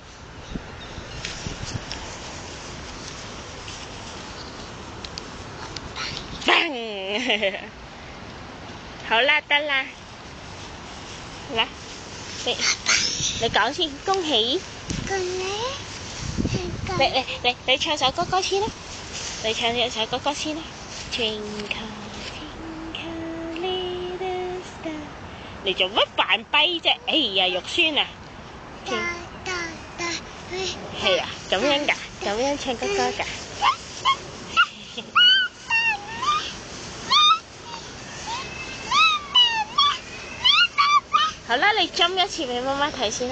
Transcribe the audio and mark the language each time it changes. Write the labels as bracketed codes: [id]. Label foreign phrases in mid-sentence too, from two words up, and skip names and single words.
[yue] 好啦，得啦，嚟，你講先，恭喜！你唱首歌先啦，你唱首歌先啦。 [en] Twinkle twinkle little star， [yue] 你做乜扮跛啫？哎呀，肉酸啊！係啊，咁樣㗎，咁樣唱歌㗎。好啦，你針一次俾媽媽睇先啦。